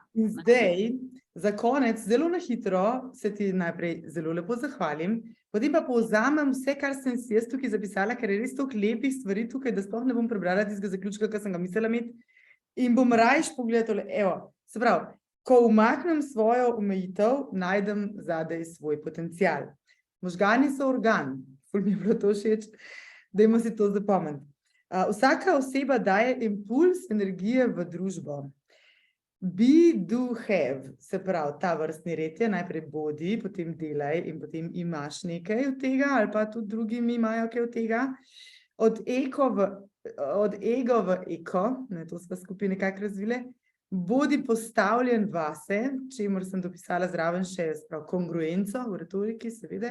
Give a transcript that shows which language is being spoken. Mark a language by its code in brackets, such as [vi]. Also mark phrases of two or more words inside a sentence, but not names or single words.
[sl] In zdaj, za konec, zelo na hitro, se ti najprej zelo lepo zahvalim, potem pa povzamem vse, kar sem si jaz tukaj zapisala, ker je res toliko lepih stvari tukaj, da sploh ne bom prebrala tistega zaključka, kar sem ga mislila imeti, in bom rajš pogledala, se pravi, ko umaknem svojo omejitev, najdem zadaj svoj potencial. Možgani so organ, ful mi je bilo to všeč, dajmo si to zapomniti. Vsaka oseba daje impuls energije v družbo. [en] Be, do, have, [sl] se pravi, ta vrstni red je najprej bodi, potem delaj in potem imaš nekaj od tega, ali pa tudi drugi imajo kaj od tega. Od ego v eko, ne, to smo skupaj nekako razvile, bodi postavljen vase, čemur sem dopisala zraven še kongruenco v retoriki, seveda.